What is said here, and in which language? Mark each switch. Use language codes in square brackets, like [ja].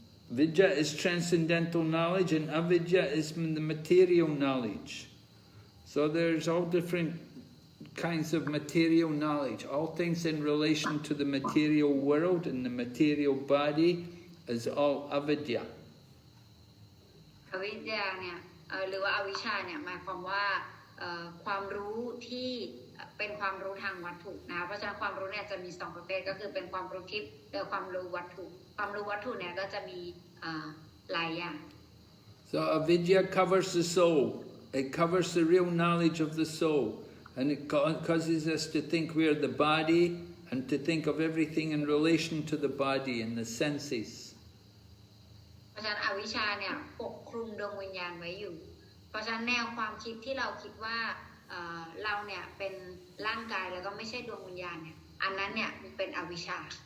[en] Vidya is transcendental knowledge and avidya is the material knowledge. So there's all different kinds of material knowledge. All things in relation to the material world and the material body is all avidya. [th] อวิชชาเนี่ยหรือว่าอวิชชาเนี่ยหมายความว่าความรู้ที่เป็นความรู้ทางวัตถุนะคะเพราะฉะนั้นความรู้เนี่ยจะมี2ประเภทก็คือเป็นความรู้ทิพย์และความรู้วัตถุความรู้วัตถุเนี่ยก็จะมีหลายอย่าง [en] So avidya covers the soul. It covers the real knowledge of the soul. And it causes us to think we are the body and to think of everything in relation to the body and the senses. [th] เพราะฉะนั้นอวิชชาเนี่ยปกคลุมดวงวิญญาณไว้อยู่เพราะฉะนั้นแนวความคิดที่เราคิดว่าเราเนี่ยเป็นร่างกายแล้วก็ไม่ใช่ดวงวิญญาณเนี่ยอันนั้นเนี่ยมันเป็นอวิชชา